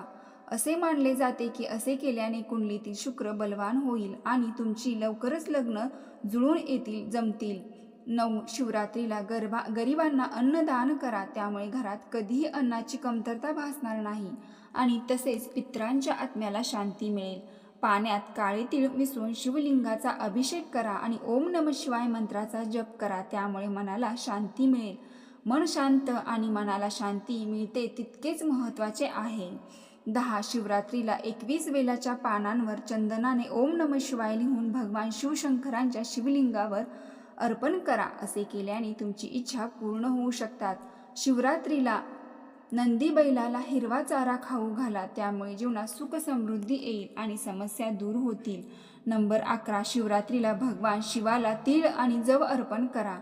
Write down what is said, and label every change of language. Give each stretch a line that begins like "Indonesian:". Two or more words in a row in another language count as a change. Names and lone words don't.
Marathi: असे मानले जाते की असे केल्याने कुंडलीतील शुक्र बलवान होईल आणि तुमची लवकरच लग्न जुळून जमतील. 9, शिवरात्रीला गरिबांना अन्नदान करा. त्यामुळे घरात कधीही अन्नाची कमतरता भासणार नाही आणि तसेच पितरांच्या आत्म्याला शांती मिळेल. पाण्यात काळे तीळ मिसळून शिवलिंगाचा अभिषेक करा आणि
Sanskrit: ओम नमः शिवाय
Marathi: मंत्राचा जप करा. त्यामुळे मनाला शांती मिळेल. मन शांत आणि मनाला शांती मिळते तितकेच महत्त्वाचे आहे. 10, शिवरात्रीला 21 वेलाच्या पानांवर चंदनाने
Sanskrit: ओम नमः शिवाय
Marathi: लिहून भगवान शिवशंकरांच्या शिवलिंगावर अर्पण करा. असे केल्याने तुमची इच्छा पूर्ण होऊ शकतात. शिवरात्रीला नंदी बैलाला हिरवा चारा खाऊ घाला. त्यामुळे जीवनात सुख समृद्धी येईल आणि समस्या दूर होतील. नंबर 11, शिवरात्रीला भगवान शिवाला तीळ आणि जव अर्पण करा.